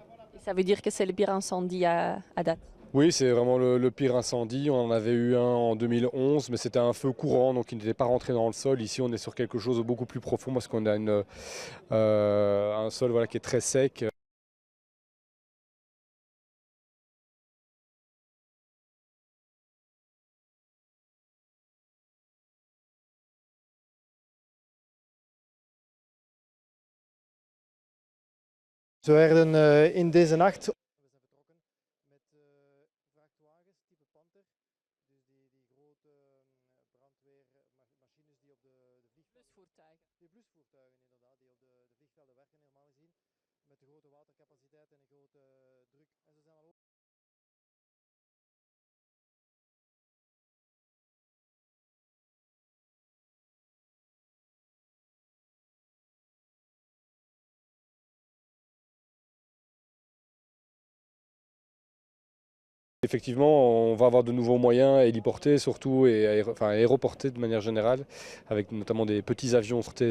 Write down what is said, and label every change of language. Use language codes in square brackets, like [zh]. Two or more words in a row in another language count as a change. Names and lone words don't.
[fr] Ça veut dire que c'est le pire incendie à date? Oui, c'est vraiment le pire incendie. On en avait eu un en 2011, mais c'était un feu courant, donc il n'était pas rentré dans le sol. Ici, on est sur quelque chose de beaucoup plus profond parce qu'on a un sol qui est très sec. [nl] Ze werden in deze nacht... We zijn vertrokken met vrachtwagens type Panther. Dus die grote brandweermachines die op de vliegvelden... Die blusvoertuigen inderdaad, die op de vliegvelden werken normaal gezien. Met de grote watercapaciteit en een grote druk. En ze zijn al... [fr] Effectivement, on va avoir de nouveaux moyens héliportés surtout et aéroportés de manière générale, avec notamment des petits avions sortés.